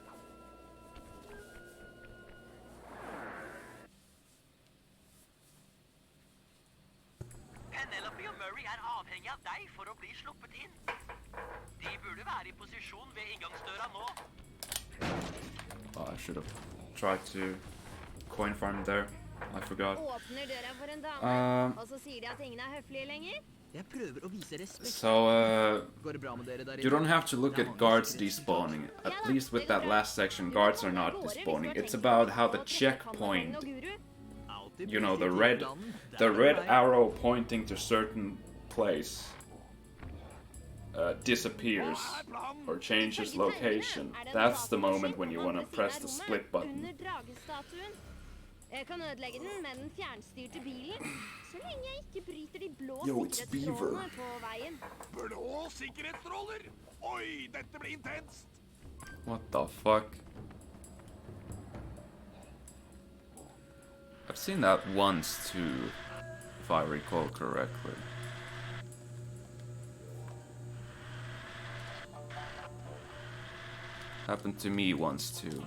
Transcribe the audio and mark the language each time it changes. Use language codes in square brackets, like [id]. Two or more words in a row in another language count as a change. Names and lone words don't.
[no] Penelope og Murray er avhengig av deg for å bli sluppet inn. De burde være i posisjon ved inngangsdøra nå. [en] Oh, I should have tried to coin farm there. I forgot. [no] Åpner døra for en dame, og så sier de at ingen er høflige lenger. [en] So, you don't have to look at guards despawning. At least with that last section, guards are not despawning. It's about how the checkpoint, you know, the red arrow pointing to certain place disappears or changes location. That's the moment when you want to press the split button. [no] Jeg kan ødelegge den med den fjernstyrte bilen, så lenge jeg ikke bryter de blå [en] Yo, it's [no] sikkerhetsstrålene på veien. Blå sikkerhetsstråler? Oi, dette blir intenst! [en] What the fuck? I've seen that once too, if I recall correctly. Happened to me once too.